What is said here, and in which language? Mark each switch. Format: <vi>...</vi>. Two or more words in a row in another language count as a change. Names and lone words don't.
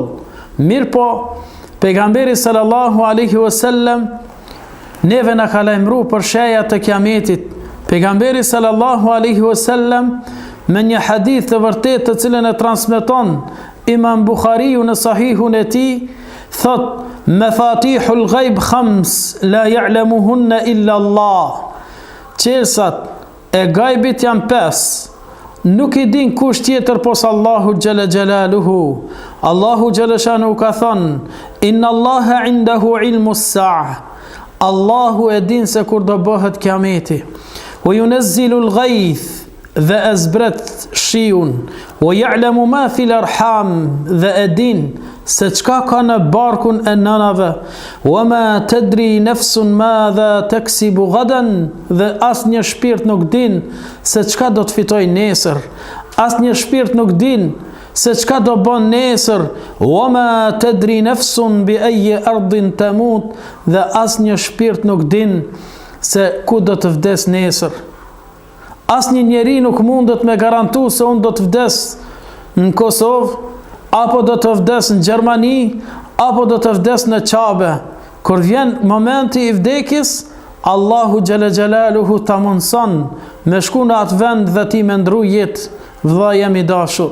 <sq>Mirë po, pejgamberi</sq> <ar>صلى الله عليه وسلم</ar> <sq>neve na ka lajmëruar për shenjat e kiametit. Pejgamberi</sq> <ar>صلى الله عليه وسلم</ar> <sq>me një hadith të vërtet të cilën e transmeton Imam Bukhariu në sahihun e tij, thot:</sq> <ar>مفاتح الغيب خمس لا يعلمهن إلا الله.</ar> <sq>Qelsat e gajbit janë 5, nuk i din kush tjetër pos Allahu</sq> <ar>جل جلاله.</ar> <sq>Allahu Gjeleshanu ka thënë:</sq> <ar>إن الله عنده علم الساعة.</ar> <sq>Allahu e din se kur do bëhet kiameti.</sq> <ar>وينزل الغيث,</ar> <sq>dhe e zbret shiun.</sq> <ar>ويعلم ما في الأرحام,</ar> <sq>dhe e din se çka ka në barkun e nënave.</sq> <ar>وما تدري نفس ماذا تكسب غدا,</ar> <sq>dhe asnjë shpirt nuk din se çka do të fitoj nesër. Asnjë shpirt nuk din se çka do bën nesër.</sq> <ar>وما تدري نفس بأي أرض تموت,</ar> <sq>dhe asnjë shpirt nuk din se ku do të vdes nesër. Asnjë njeri nuk mundet me garantu se unë do të vdes në Kosovë, apo do të vdes në Gjermani, apo do të vdes në Qabe. Kur vjen momenti i vdekjes, Allahu</sq> <ar>جل جلاله</ar> <sq>ta mundson me shku në atë vend dhe ti me ndru jetë, vëlla jam i dashur.</sq>